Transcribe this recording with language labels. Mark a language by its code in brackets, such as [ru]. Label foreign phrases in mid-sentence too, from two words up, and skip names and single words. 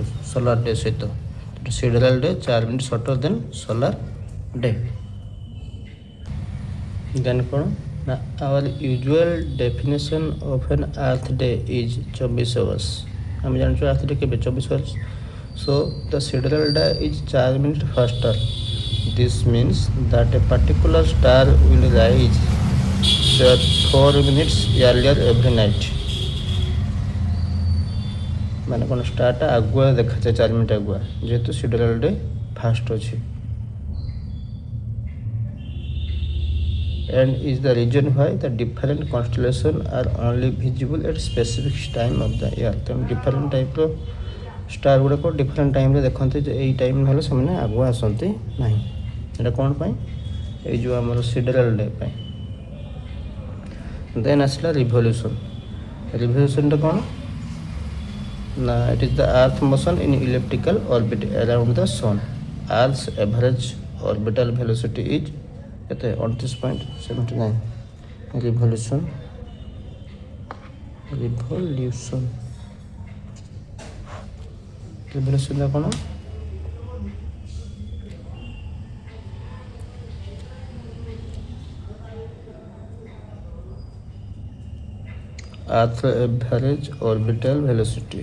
[en] solar day ସହିତ। sidereal day 4 minute shorter than solar day. ଦେନ୍ [or] କ'ଣ ନା [en] our usual definition of an earth day is 24 hours. [or] ଆମେ ଜାଣିଛୁ [en] earth day କେବେ? 24 hours. so the sidereal day is 4 minute faster. This means that a particular star will rise 4 minutes earlier every night। [or] ମାନେ କ'ଣ ଷ୍ଟାରଟା ଆଗୁଆ ଦେଖାଯାଏ 4 ମିନିଟ୍ ଆଗୁଆ, ଯେହେତୁ [en] sidereal day fast [or] ଅଛି। [en] And is the reason why the different constellations are only visible at specific time of the year। [or] ତେଣୁ [en] different type [or] ଷ୍ଟାର ଗୁଡ଼ାକ [en] different time [or] ଦେଖନ୍ତି, ଯେ ଏଇ ଟାଇମ୍ ହେଲେ ସେମାନେ ଆଗୁଆ ଆସନ୍ତି ନାହିଁ। এটা କ'ଣ ପାଇଁ? ଏଇ ଯେଉଁ ଆମର ସିଡରାଲ୍ ଡେ ପାଇଁ। ଦେନ୍ ଆସିଲା ରିଭଲ୍ୟୁସନ୍। [en] ରିଭଲ୍ୟୁସନ୍ଟା [or] କ'ଣ ନା [en] it is the earth motion in elliptical orbit around the sun. ଆର୍ଥ's average orbital velocity is କେତେ? [or] 29.79 ରିଭଲ୍ୟୁସନ୍। ରିଭଲ୍ୟୁସନ୍ଟା କ'ଣ? [en] earth's average orbital velocity.